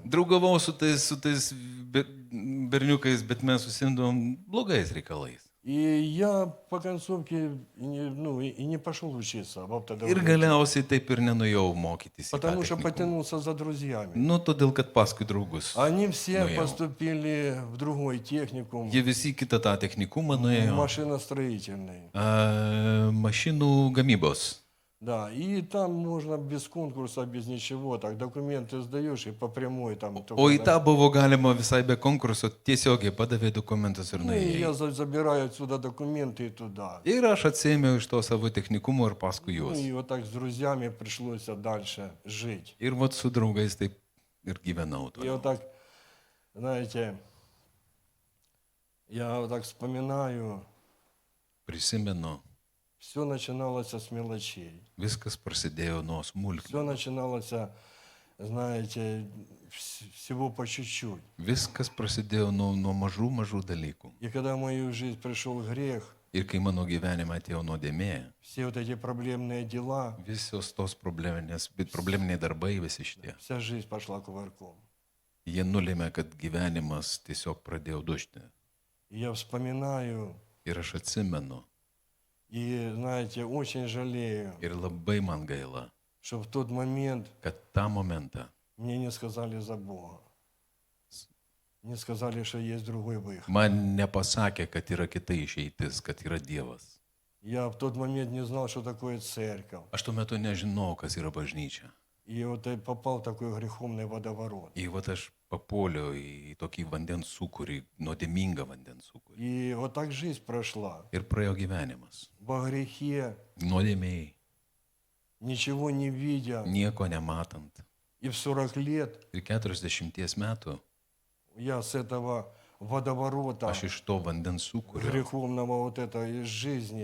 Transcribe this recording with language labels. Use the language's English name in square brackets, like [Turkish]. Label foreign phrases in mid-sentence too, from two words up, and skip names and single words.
[Lithuanian] Draugavau su tais berniukais, bet mes susimdavom blogais reikalais. [Russian] И я по концовке и не пошел учиться в [Lithuanian] Ir [Russian] автодорожном, [Lithuanian] galiausiai taip ir nenuėjau mokytis. į tą [Russian] потому что [Lithuanian] technikumą. [Russian] потянулся за друзьями. [Lithuanian] Nu, todėl, kad paskui draugus. [Russian] Они все [Lithuanian] Nuėjau. [Russian] поступили в другой техникум, [Lithuanian] Jie visi į kitą tą technikumą nuėjo. [Russian] машиностроительный. [Lithuanian] Mašinų gamybos. [Russian] Да, и там можно без конкурса, без ничего, так документы сдаешь и по прямой там. [Lithuanian] O į tą buvo galima visai be konkurso, tiesiogiai padavė dokumentus ir [Russian] Ну, и я [Lithuanian] nuėjai. [Russian] забираю отсюда документы и туда. [Lithuanian] Ir aš atsėmiau iš to savo technikumo ir paskui [Russian] Ну, [Lithuanian] juos. [Russian] и вот так с друзьями пришлось дальше жить. [Lithuanian] Ir vat su draugais taip ir gyvenau. [Russian] И вот [Lithuanian] Toliau. [Russian] так, знаете, я вот так вспоминаю, [Lithuanian] Prisimenu, [Russian] все начиналось с мелочей. [Lithuanian] viskas prasidėjo nuo smulkių. [Russian] Все начиналось, знаете, всего по чуть-чуть. [Lithuanian] Viskas prasidėjo nuo mažų dalykų. [Russian] И когда в мою жизнь пришел грех, [Lithuanian] Ir kai mano gyvenime atėjo nuodėmė, [Russian] все вот эти проблемные дела, [Lithuanian] visos tos probleminiai darbai, visi šitie, [Russian] вся жизнь пошла кувырком. [Lithuanian] jie nulėmė, kad gyvenimas tiesiog pradėjo dužti. [Russian] И я вспоминаю, [Lithuanian] Ir aš atsimenu, [Russian] и, знаете, очень жалею, [Lithuanian] ir labai man gaila, [Russian] что в тот момент [Lithuanian] kad tą momentą [Russian] мне не сказали за Бога. Не сказали, что есть другой выход. [Lithuanian] man nepasakė, kad yra kita išeitis, kad yra Dievas. [Russian] Я в тот момент не знал, что такое церковь. [Lithuanian] Aš tuo metu nežinau, kas yra bažnyčia. [Russian] И вот я попал в такой греховный водоворот. [Lithuanian] Ir vat aš papuoliau į tokį vandens sūkurį, nuodėmingą vandens sūkurį. [Russian] И вот так жизнь прошла. [Lithuanian] Ir praėjo gyvenimas. [Russian] Во грехе, [Lithuanian] Nuodėmiai, [Russian] ничего не видя. [Lithuanian] nieko nematant. [Russian] И в 40 лет [Lithuanian] Ir 40 metų [Russian] я с этого водоворота, [Lithuanian] aš iš to vandens sūkurio, [Russian] греховного вот этой жизни